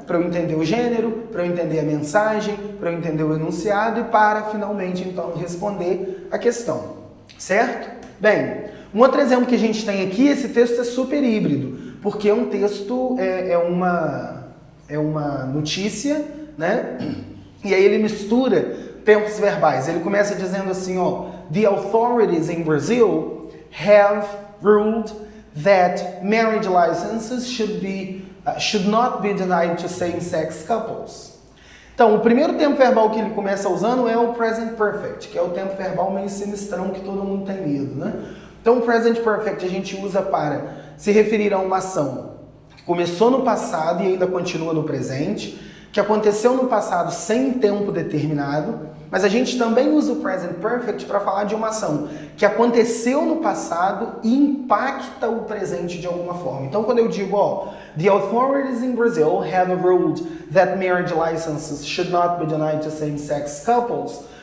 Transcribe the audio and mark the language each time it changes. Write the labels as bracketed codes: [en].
[pt] Para eu entender o gênero, para eu entender a mensagem, para eu entender o enunciado e para, finalmente, então, responder a questão, certo? Bem, um outro exemplo que a gente tem aqui, esse texto é super híbrido, porque é um texto, é uma notícia, né? E aí ele mistura tempos verbais. Ele começa dizendo assim, ó, [en] the authorities in Brazil have ruled that marriage licenses should not be denied to same-sex couples. [pt] Então, o primeiro tempo verbal que ele começa usando é o present perfect, que é o tempo verbal meio sinistrão que todo mundo tem medo, né? Então, o present perfect a gente usa para se referir a uma ação que começou no passado e ainda continua no presente, que aconteceu no passado sem tempo determinado, mas a gente também usa o present perfect para falar de uma ação que aconteceu no passado e impacta o presente de alguma forma. Então, quando eu digo, ó, [en] the authorities in Brazil have ruled that marriage licenses should not be denied to same-sex couples.